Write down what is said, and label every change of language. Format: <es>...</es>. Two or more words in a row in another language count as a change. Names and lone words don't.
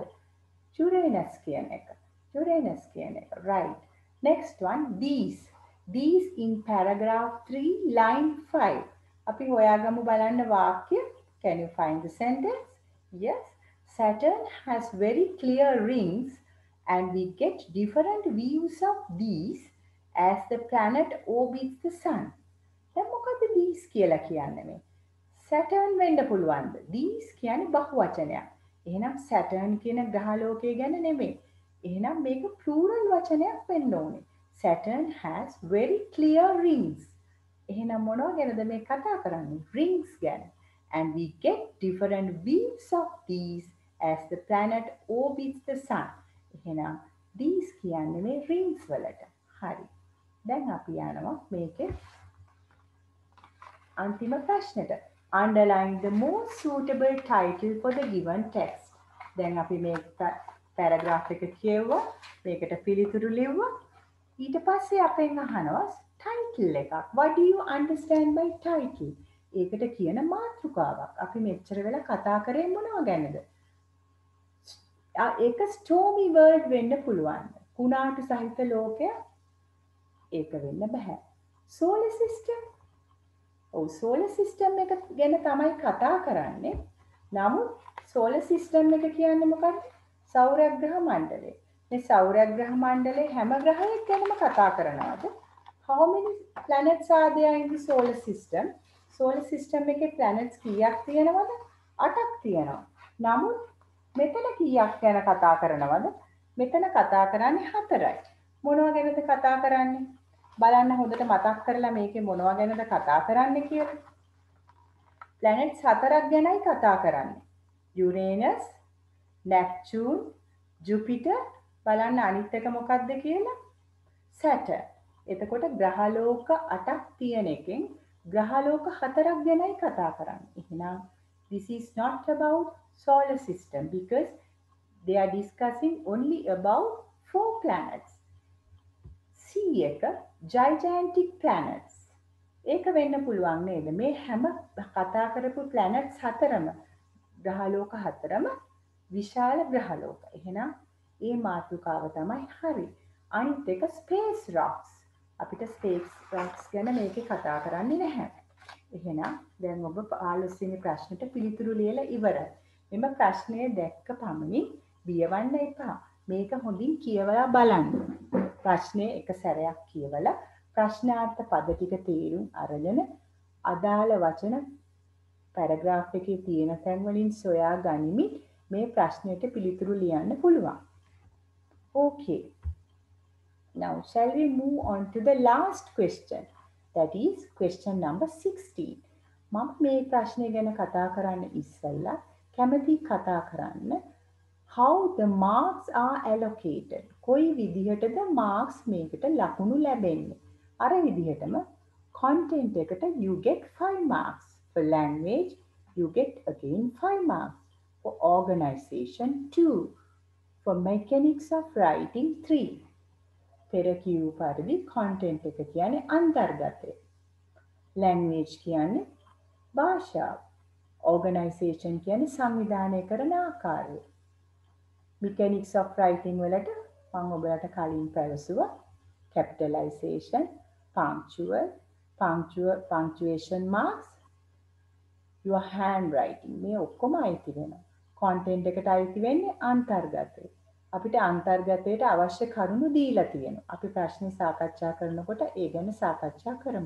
<si>Uranus කියන එක. Uranus කියන එක.</si> <en>Right. Next one, these. These in paragraph 3 line 5.</en> <si>අපි හොයාගමු බලන්න වාක්‍ය.</si> <en>Can you find the sentence? Yes. Saturn has very clear rings and we get different views of these as the planet orbits the sun.</en> <si>දැන් මොකද these කියලා කියන්නේ මේ? Saturn වෙන්න පුළුවන්ද? These කියන්නේ බහුවචනයක්. එහෙනම් Saturn කියන ග්‍රහලෝකය ගැන නෙමෙයි. එහෙනම් මේක plural වචනයක් වෙන්න ඕනේ.</si> <en>Saturn has very clear rings.</en> <si>එහෙනම් මොනවා ගැනද මේ කතා කරන්නේ? Rings ගැන.</si> <en>And we get different views of these as the planet orbits the sun.</en> <si>එහෙනම් these කියන්නේ මේ rings වලට. හරි. දැන් අපි යනවා මේකේ අන්තිම ප්‍රශ්නෙට.</si> <en>Underline the most suitable title for the given text.</en> <si>දැන් අපි මේ paragraph එක කියවුවා. මේකට පිළිතුරු ලිව්වා. ඊට පස්සේ අපෙන් අහනවා title එකක්.</si> <en>What do you understand by title?</en> <si>ඒකට කියන මාතෘකාවක්. අපි මෙච්චර වෙලා කතා කරේ මොනවා ගැනද? ඒක</si> <en>stormy world</en> <si>වෙන්න පුළුවන්. කුණාටු සහිත ලෝකය ඒක වෙන්න බෑ.</si> <en>solar system. solar system</en> <si>එක ගැන තමයි කතා කරන්නේ. නමුත්</si> <en>solar system</en> <si>එක කියන්නේ මොකක්ද? සෞරග්‍රහ මණ්ඩලය. මේ සෞරග්‍රහ මණ්ඩලයේ හැම ග්‍රහයක් ගැනම කතා කරනවාද?</si> <en>How many planets are there in the solar system? solar system</en> <si>එකේ planets කීයක් තියෙනවද? 8ක් තියෙනවා. නමුත් මෙතන කීයක් ගැන කතා කරනවද? මෙතන කතා කරන්නේ 4යි. මොනවා ගැනද කතා කරන්නේ? බලන්න හොඳට මතක් කරලා මේකේ මොනවා ගැනද කතා කරන්නේ කියලා. planets 4ක් ගැනයි කතා කරන්නේ. Uranus, Neptune, Jupiter, බලන්න අනිත් එක මොකක්ද කියලා? Saturn. එතකොට ග්‍රහලෝක 8ක් තියෙන එකෙන් ග්‍රහලෝක 4ක් ගැනයි කතා කරන්නේ.</si> <en>එහෙනම් this is not about solar system because they are discussing only about 4 planets. C</en> <si>එක</si> <en>gigantic planets.</en> <si>ඒක වෙන්න පුළුවන් නේද? මේ හැම කතා කරපු planets 4ම ග්‍රහලෝක 4ම විශාල ග්‍රහලෝක. එහෙනම් ඒ මාතෘකාව තමයි හරි. අනිත් එක</si> <en>space rocks.</en> <si>අපිට</si> <en>space rocks</en> <si>ගැන මේකේ කතා කරන්නේ නැහැ. එහෙනම් දැන් ඔබ 15 වෙනි ප්‍රශ්නෙට පිළිතුරු ලියලා ඉවරයි. මෙම ප්‍රශ්නය දැක්ක පමණින් බියවන්න එපා. මේක හොඳින් කියවලා බලන්න. ප්‍රශ්නය එක සැරයක් කියවලා ප්‍රශ්නාර්ථ පද ටික තේරුම් අරගෙන අදාළ වචන පැරග්‍රාෆ් එකේ තියෙන තැන් වලින් සොයා ගනිමින් මේ ප්‍රශ්නයට පිළිතුරු ලියන්න පුළුවන්.</si> <en>Okay. Now shall we move on to the last question? That is question number 16.</en> <si>මම මේ ප්‍රශ්නය ගැන කතා කරන්න ඉස්සෙල්ලා කැමති කතා කරන්න</si> <en>how the marks are allocated.</en> <si>කොයි විදිහටද marks මේකට ලකුණු ලැබෙන්නේ? අර විදිහටම content එකට</si> <en>you get 5 marks. For language you get again 5 marks. For organization 2. For mechanics of writing 3.</en> <si>පෙර කියූ පරිදි content එක කියන්නේ අන්තර්ගතය. language කියන්නේ භාෂාව. organization කියන්නේ සංවිධානය කරන ආකාරය.</si> <en>mechanics of writing</en> <si>වලට මම ඔබලට කලින් පැවසුවා</si> <en>capitalization, punctuation marks, your handwriting</en> <si>මේ ඔක්කොම අයිති වෙනවා. content එකට අයිති වෙන්නේ අන්තර්ගතය. අපිට අන්තර්ගතයට අවශ්‍ය කරුණු දීලා තියෙනවා. අපි ප්‍රශ්නේ සාකච්ඡා කරනකොට ඒ ගැන සාකච්ඡා කරමු.</si>